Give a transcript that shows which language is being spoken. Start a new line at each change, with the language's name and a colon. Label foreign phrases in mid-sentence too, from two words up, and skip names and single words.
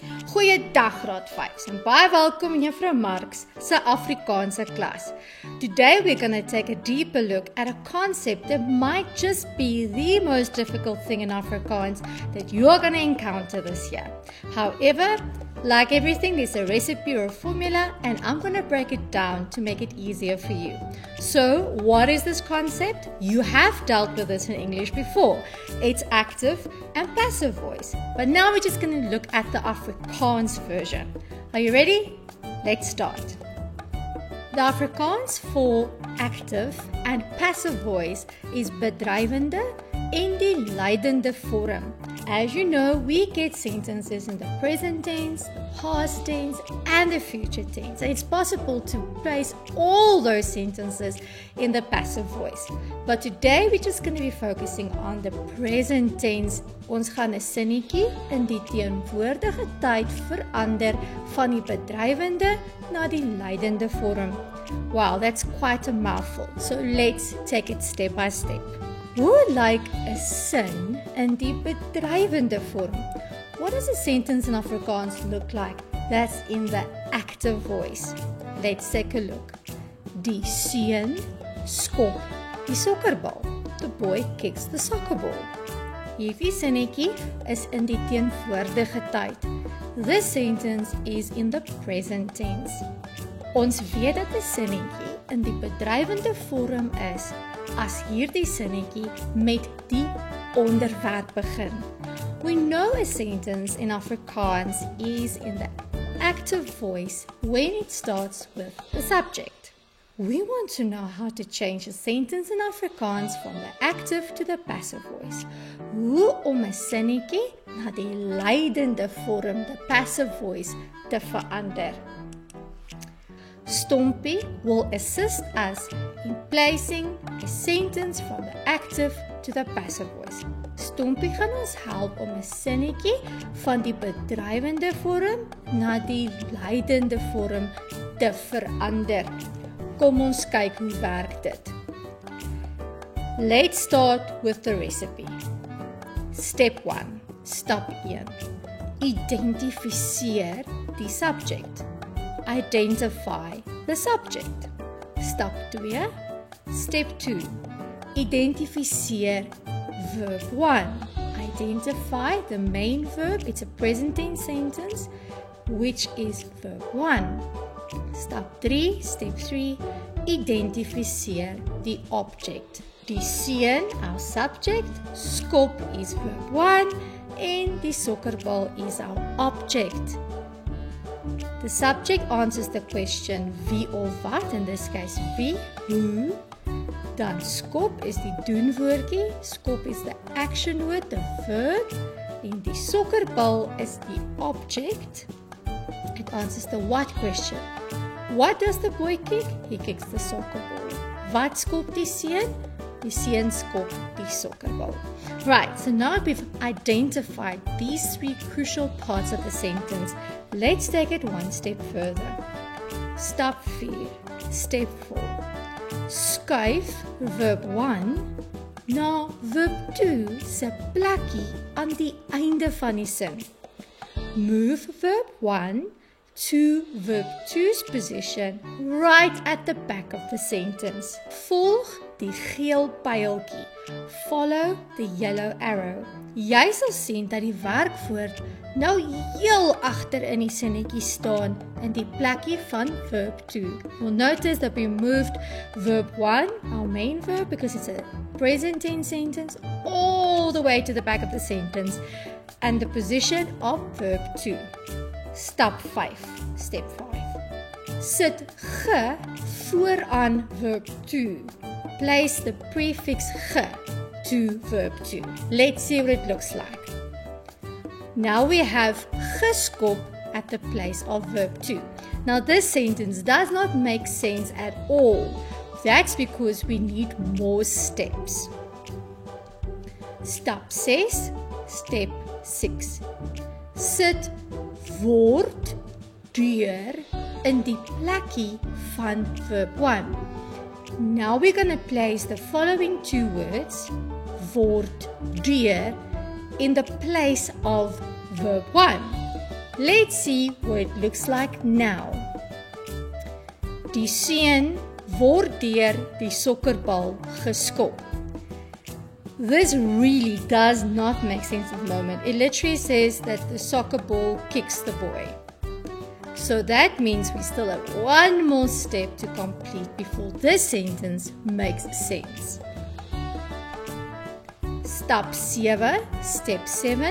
Afrikaans: Goeiedag graad 5 en baie welkom in Juffrou Marks se Afrikaanse klas.
English: Today we're going to take a deeper look at a concept that might just be the most difficult thing in Afrikaans that you're going to encounter this year. However, like everything, there's a recipe or a formula, and I'm going to break it down to make it easier for you. So, what is this concept? You have dealt with this in English before. It's active and passive voice. But now we're just going to look at the Afrikaans version. Are you ready? Let's start. The Afrikaans for active and passive voice is
Afrikaans: bedryvende en die leidende vorm.
English: As you know, we get sentences in the present tense, the past tense, and the future tense. And it's possible to place all those sentences in the passive voice. But today we're just going to be focusing on the present tense.
Afrikaans: Ons gaan 'n sinnetjie in die teenwoordige tyd verander van die bedryvende na die leidende vorm.
English: Wow, that's quite a mouthful. So let's take it step by step. Who would like a
Afrikaans: sin in die bedryvende vorm?
English: What does a sentence in Afrikaans look like that's in the active voice? Let's take a look.
Afrikaans: Die seun skop die sokkerbal.
English: The boy kicks the soccer ball.
Afrikaans: Hierdie sinnetjie is in die teenwoordige tyd.
English: This sentence is in the present tense.
Afrikaans: Ons weet dat 'n sinnetjie in die bedryvende vorm is as hierdie sinnetjie met die onderwerp begin.
English: We know a sentence in Afrikaans is in the active voice when it starts with the subject. We want to know how to change a sentence in Afrikaans from the active to the passive voice.
Afrikaans: Hoe om 'n sinnetjie na die leidende vorm,
English: the passive voice,
Afrikaans: te verander.
English: Stompie will assist us in placing a sentence from the active to the passive voice.
Afrikaans: Stompie gaan ons help om 'n sinnetjie van die bedryvende vorm na die leidende vorm te verander. Kom ons kyk hoe werk dit.
English: Let's start with the recipe. Step 1.
Afrikaans: Stap 1. Identifiseer die subject.
English: Identify the subject. Stap 2. Step 2. Identifiseer verb 1. Identify the main verb. It's a present tense sentence, which is verb 1. Step 3. Step 3. Identifiseer the object.
Afrikaans: Die seun,
English: our subject. Skop is verb 1. And
Afrikaans: die sokkerbal
English: is our object. The subject answers the question
Afrikaans: wie of wat,
English: in this case wie, who.
Afrikaans: Dan skop is die doenwoordjie,
English: skop is the action word, the verb.
Afrikaans: En die sokkerbal is die object.
English: It answers the what question. What does the boy kick? He kicks the soccer ball.
Afrikaans: Wat skop die seun? Die seun skop die sokkerbal.
English: Right, so now we've identified these three crucial parts of the sentence. Let's take it one step further. Stap 4. Step 4.
Afrikaans: Skuif verb 1 na verb 2 se plekkie aan die einde van die sin.
English: Move verb 1 to verb 2's position right at the back of the sentence.
Afrikaans: Volg die geel pyltjie.
English: Follow the yellow arrow.
Afrikaans: Jy sal sien dat die werkwoord nou heel agter in die sinnetjie staan in die plekkie van verb 2.
English: You'll notice that we moved verb 1, our main verb, because it's a present tense sentence, all the way to the back of the sentence and the position of verb 2. Stap 5. Step 5.
Afrikaans: Sit ge vooraan verb 2.
English: Place the prefix ge to verb 2. Let's see what it looks like. Now we have geskop at the place of verb 2. Now this sentence does not make sense at all. That's because we need more steps. Stap 6. Step 6.
Afrikaans: Sit word deur in die plekkie van verb 1.
English: Now we're going to place the following two words,
Afrikaans: word deur,
English: in the place of verb 1. Let's see what it looks like now.
Afrikaans: Die seun word deur die sokkerbal geskop.
English: This really does not make sense at the moment. It literally says that the soccer ball kicks the boy. So that means we still have one more step to complete before this sentence makes sense. Stap 7, step 7.